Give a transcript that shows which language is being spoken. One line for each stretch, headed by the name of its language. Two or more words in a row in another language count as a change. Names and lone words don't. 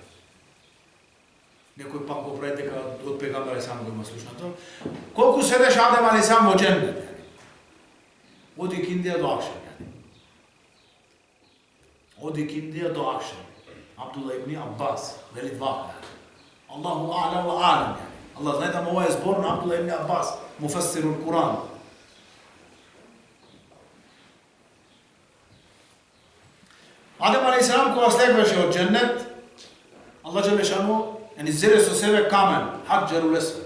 Macedonian: Некој пак го прави дека од пегамбер сам го има слушнато. Колку седеше Адем алейхиссалам во џеннет? Оди киндија до акшам. Оди киндија до акшам. Абдулла ибн Абас вели вака.
Arabic: الله أعلم وأعلم.
Macedonian: Allah знае да ова е збор на Абдулла ибн Абас,
Arabic: مفسر القرآن.
Macedonian: Адем алейхиссалам кога слегваше од џеннет, Allah Đelešanu зеде со себе камен,
Arabic: الحجر الأسود.